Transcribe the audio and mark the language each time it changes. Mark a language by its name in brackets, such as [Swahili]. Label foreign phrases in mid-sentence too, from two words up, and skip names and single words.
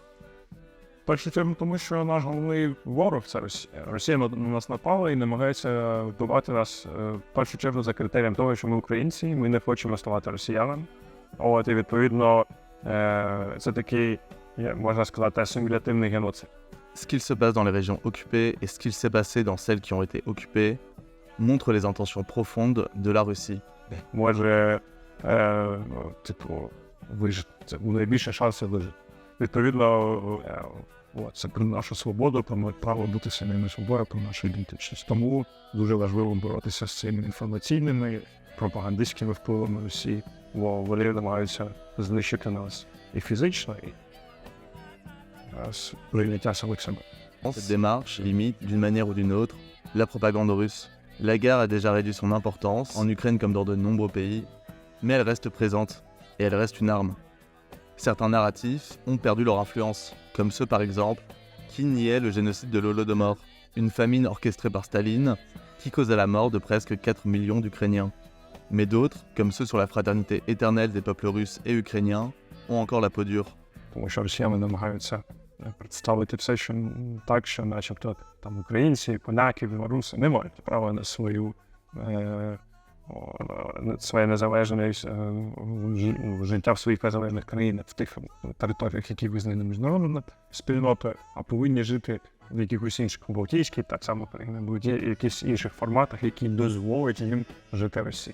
[Ukrainian] В першу чергу, тому що наш головний ворог – це Росія. Росія на нас напала і намагається вбивати нас в першу чергу за критерієм того, що ми українці, ми не хочемо ставати росіянами. От, і відповідно, це такий, можна сказати, асимілятивний геноцид. [French] Ce qu'il se passe dans les régions occupées et ce qu'il s'est passé dans celles qui ont été occupées montre les intentions profondes de la Russie. [Ukrainian] Може, вижити. Це найбільше шансів вижити. Відповідно, це про нашу свободу, про право бути самими собою, про нашу ідентичність. Тому дуже важливо боротися з цими інформаційними, пропагандистськими впливами Росії, бо вони намагаються знищити нас і фізично, і прийняття самих себе. [French] Cette démarche limite, d'une manière ou d'une autre, la propagande russe. La guerre a déjà réduit son importance, en Ukraine comme dans de nombreux pays, mais elle reste présente, et elle reste une arme. Certains narratifs ont perdu leur influence, comme ceux par exemple qui niaient le génocide de l'Holodomor, une famine orchestrée par Staline qui causa la mort de presque 4 millions d'Ukrainiens. Mais d'autres, comme ceux sur la fraternité éternelle des peuples russes et ukrainiens, ont encore la peau dure. [Ukrainian] Тому що росіяни намагаються представити все, що так, що начебто там українці, поляки, білоруси не мають права на своє незалежне життя в своїх незалежних країнах, в тих територіях, які визнані міжнародною спільнотою, а повинні жити в якихось інших балтійських, так само країни, або в якихось інших форматах, які дозволять їм жити в Росії.